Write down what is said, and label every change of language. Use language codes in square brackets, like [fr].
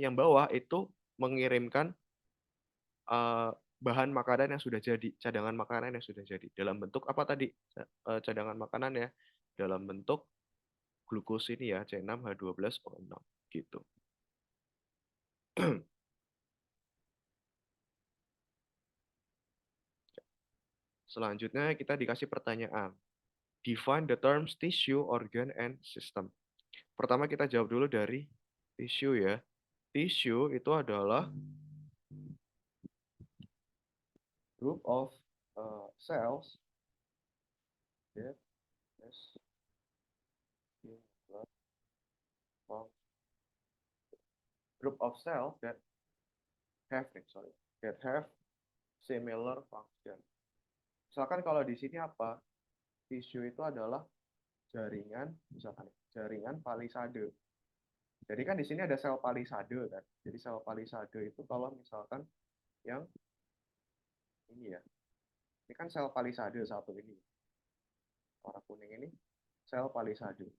[id] Yang bawah itu mengirimkan eh, bahan makanan yang sudah jadi, cadangan makanan yang sudah jadi dalam bentuk apa tadi? Cadangan makanan ya, dalam bentuk glukos ini ya, C6H12O6 gitu. Selanjutnya kita dikasih pertanyaan. [en] Define the terms tissue, organ, and system. [id] Pertama kita jawab dulu dari tissue ya. Tissue itu adalah [en] group of cells that has similar group of cells that have similar function. [id] Misalkan kalau di sini apa? Tissue itu adalah jaringan, misalkan jaringan palisade. Jadi kan di sini ada sel palisade kan. Jadi sel palisade itu kalau misalkan yang ini ya. Ini kan sel palisade satu ini. Warna kuning ini sel palisade.